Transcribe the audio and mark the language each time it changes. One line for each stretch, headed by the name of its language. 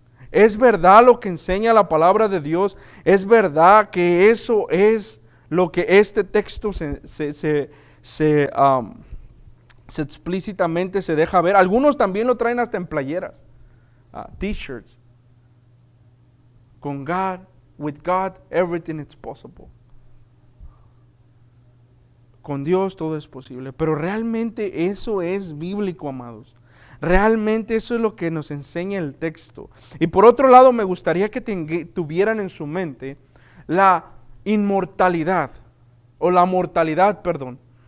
Spanish: ¿Es verdad lo que enseña la palabra de Dios? ¿Es verdad que eso es lo que este texto se explícitamente se deja ver? Algunos también lo traen hasta en playeras, t-shirts.
English: Con God, with God, everything is possible.
Spanish: Con Dios todo es posible. Pero realmente eso es bíblico, amados. Realmente eso es lo que nos enseña el texto. Y por otro lado, me gustaría que tuvieran en su mente la inmortalidad, o la mortalidad, perdón.